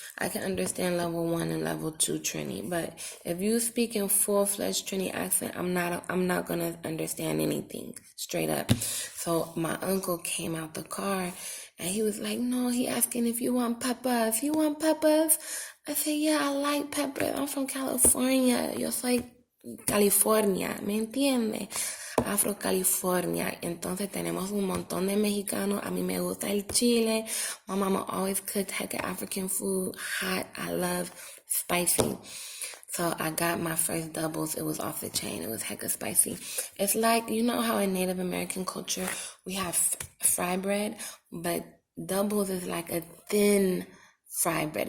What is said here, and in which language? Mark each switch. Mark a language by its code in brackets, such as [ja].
[en] I can understand level 1 and level 2 Trini, but if you speak in full-fledged Trini accent, I'm not gonna understand anything, straight up. So my uncle came out the car, and he was like, "No, he asking if you want peppers. You want peppers?" I said, "Yeah, I like peppers. I'm from California. [es] Yo soy California, ¿me entiende? Afro California." Entonces tenemos un montón de mexicanos. A mí me gusta el chile. [en] My mama always cooked hecka African food, hot. I love spicy. So I got my first doubles. It was off the chain. It was hecka spicy. It's like, you know how in Native American culture we have fry bread, but doubles is like a thin fry bread.